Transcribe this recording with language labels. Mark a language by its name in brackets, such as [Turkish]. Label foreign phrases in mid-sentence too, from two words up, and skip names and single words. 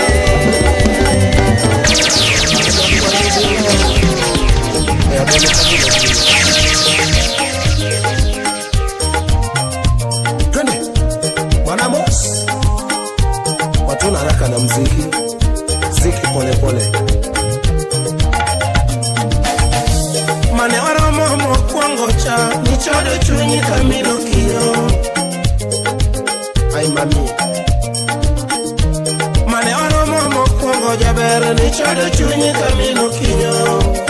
[Swahili] Twende Bwana Mos, watu na haraka na mziki pole pole. [Luo (Kenya and Tanzania)] Mane oromo mokwongo cha nichodo chunyi kamilo kiyo. Ai mami, Mane oromo mokwongo jaber nichodo chunyi kamilo kiyo.